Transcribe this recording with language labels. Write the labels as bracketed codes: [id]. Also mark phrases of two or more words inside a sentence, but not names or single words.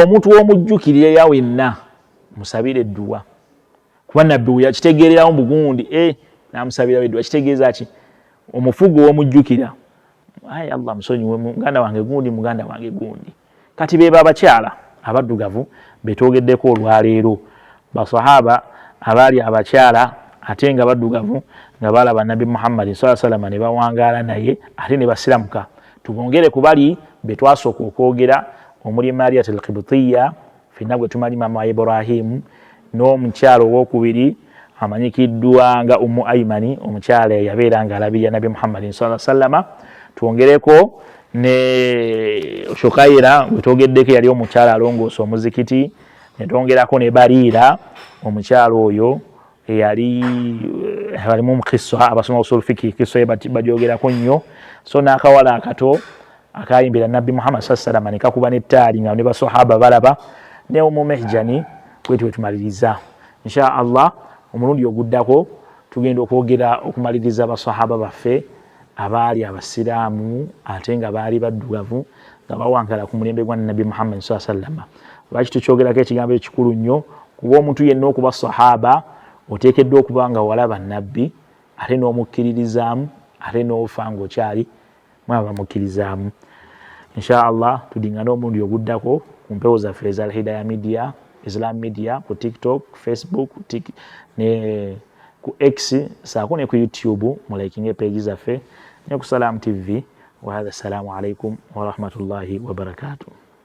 [lg] omuntu w'omujjukirire ya wenna musabire edduwa kuba nabbi we yakitegeererawo mu bugundi n'amusabirawo edduwa kitegeeza ki omufugo w'omujjukira ayi Allah musonyiwe muganda wange gundi kati beeba abakyala abaddugavu betwogeddeko olwaleero basahaba abaali abakyala ate nga baddugavu nga balaba nabbi Muhammad [ar] صلى الله عليه وسلم [lg] ne bawangaala naye ate ne basiramuka tubongere ku bali betwasooka okwogera omuli Mariyat al-Qibtiyya fenna gwe tumali mama Ibrahim n'omukyalo owokubiri amanyikiddwa nga Ummu Aymani omukyala yabeera nga alabirira nabbi Muhammad [ar] صلى الله عليه وسلم [lg] twongereko ne Shukayira wetwogeddeko yali omukyala alongoosa omuzikiti ne twongerako ne Bariira omukyalo oyo eyali alimu mukisa abasoma [ar] أصول فقه [lg] kiso bajyogerako nnyo so n'akawala akato akayimbira nabbi Muhammad [ar] صلى الله عليه وسلم [lg] ne kakuba n'ettaali nga ne basahaba balaba ne Mehjani kwetu tumaliriza [ar] إن شاء الله [lg] omulundi oguddako tugenda okwogera okumaliriza abasahaba baffe abaali abasiraamu ate nga baali baddugavu nga bawankala ku mulembe gwa nabbi Muhammad [ar] صلى الله عليه وسلم [lg] lwaki tukyogerako ekigambo ekikulu nnyo kuba omuntu yenna okuba sahaba oteekeddwa okuba nga walaba nabbi ate n'omukkiririzaamu ate n'ofa ng'okyali mwaba mukkirizaamu [ar] إن شاء الله [lg] tudingana omulundi oguddako ku mpewo zaffe eza Al-Hidayah Media Islam Media ku TikTok, Facebook ne ku X saako ne ku YouTube mulaikinge page zaffe ne ku Salam TV [ar] وهذا السلام عليكم ورحمة الله وبركاته.